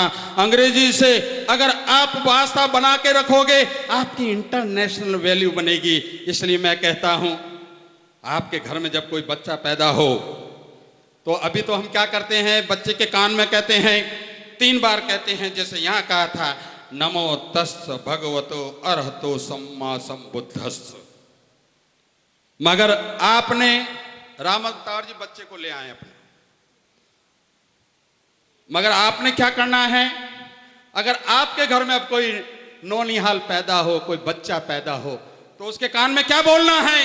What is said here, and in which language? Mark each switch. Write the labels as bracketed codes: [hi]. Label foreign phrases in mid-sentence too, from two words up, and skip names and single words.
[hi] अंग्रेजी से अगर आप वास्ता बना के रखोगे, आपकी [en] international value [hi] बनेगी। इसलिए मैं कहता हूं, आपके घर में जब कोई बच्चा पैदा हो तो अभी तो हम क्या करते हैं, बच्चे के कान में कहते हैं 3 बार कहते हैं, जैसे यहाँ कहा था, [pi] नमो तस् भगवतो अरहतो सम्मा संबुद्धस्स। [hi] मगर आपने राम अवतार जी बच्चे को ले आए अपने, मगर आपने क्या करना है, अगर आपके घर में अब कोई नौनिहाल पैदा हो, कोई बच्चा पैदा हो, तो उसके कान में क्या बोलना है?